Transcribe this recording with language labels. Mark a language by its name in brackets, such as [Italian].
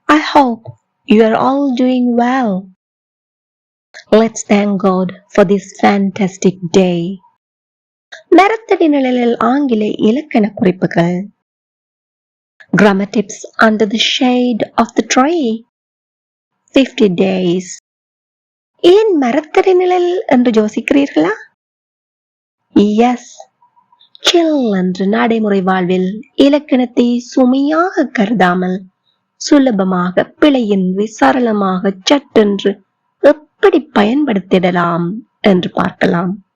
[English] I hope you are all doing well. Let's thank God for this fantastic day. [Tamil] மரத்தடி நிழலில் ஆங்கில இலக்கண குறிப்புகள். [English] Grammar tips under the shade of the tree. 50 days. [Tamil] ஏன் மரத்தடி நிழல் என்று யோசிக்கிறீர்களா? [English] Yes. chill [Tamil] என்று நடைமுறை வாழ்வில் இலக்கணத்தை சுமையாக கருதாமல் சுலபமாக பிழையின்றி சரளமாக சட்டென்று எப்படி பயன்படுத்திடலாம் என்று பார்க்கலாம்.